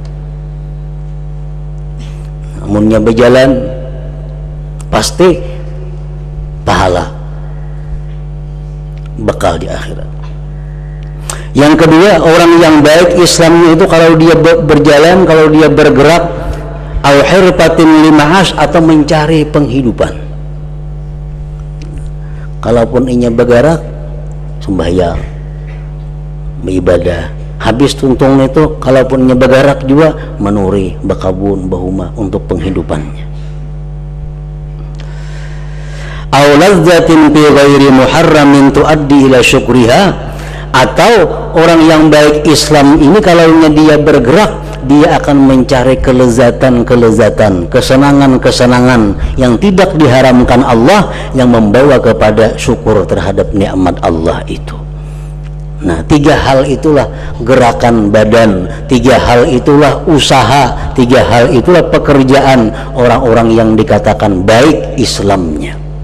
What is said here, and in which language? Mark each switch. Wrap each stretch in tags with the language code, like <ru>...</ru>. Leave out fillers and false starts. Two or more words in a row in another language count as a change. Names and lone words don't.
<bjn>Amunnya berjalan pasti pahala, bekal di akhirat.</bjn> <id>Yang kedua, orang yang baik Islamnya itu kalau dia berjalan, kalau dia bergerak,</id> <ar>au hirfatin lima'ash,</ar> <id>atau mencari penghidupan.</id> <bjn>Kalaupun inya bergerak, sembahyang, beribadah, habis tuntungnya itu kalaupun bagarak juga menuri bakabun bahuma untuk penghidupannya.</bjn> <ar>Aw lazzatin fi ghairi muharramin tuaddi ila syukriha,</ar> <id>atau orang yang baik Islam ini kalau dia bergerak dia akan mencari kelezatan-kelezatan, kesenangan-kesenangan yang tidak diharamkan Allah yang membawa kepada syukur terhadap nikmat Allah itu. Nah, 3 hal itulah gerakan badan, 3 hal itulah usaha, 3 hal itulah pekerjaan orang-orang yang dikatakan baik Islamnya.</id>